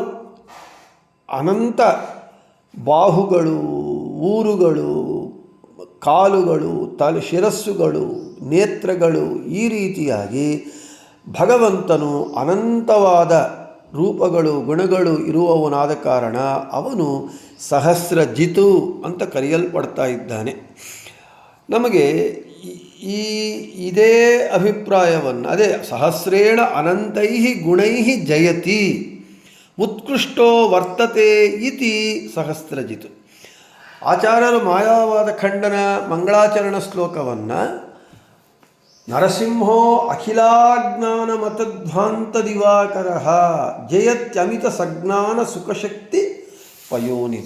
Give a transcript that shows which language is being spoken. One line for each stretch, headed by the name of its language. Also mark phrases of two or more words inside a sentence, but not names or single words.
Kannada: ಅನಂತ ಬಾಹುಗಳು, ಊರುಗಳು, ಕಾಲುಗಳು, ಶಿರಸ್ಸುಗಳು, ನೇತ್ರಗಳು, ಈ ರೀತಿಯಾಗಿ ಭಗವಂತನು ಅನಂತವಾದ ರೂಪಗಳು, ಗುಣಗಳು ಇರುವವನಾದ ಕಾರಣ ಅವನು ಸಹಸ್ರಜಿತು ಅಂತ ಕರೆಯಲ್ಪಡ್ತಾ ಇದ್ದಾನೆ. ನಮಗೆ ಇದೇ ಅಭಿಪ್ರಾಯವನ್ನು, ಅದೇ
Sanskrit: ಸಹಸ್ರೇಣ ಅನಂತೈ ಗುಣೈ ಜಯತಿ ಉತ್ಕೃಷ್ಟೋ ವರ್ತತೆ ಇತಿ ಸಹಸ್ರಜಿತು.
Kannada: ಆಚಾರ್ಯರು ಮಾಯಾವಾದ ಖಂಡನ ಮಂಗಳಾಚರಣ ಶ್ಲೋಕವನ್ನು
Sanskrit: ನರಸಿಂಹೋ ಅಖಿಲಾಜ್ಞಾನ ಮತಧ್ವಾಂತ ದಿವಾಕರ ಜಯತ್ಯಮಿತ ಸಜ್ಞಾನ ಸುಖಶಕ್ತಿ ಪಯೋನಿಧಿ.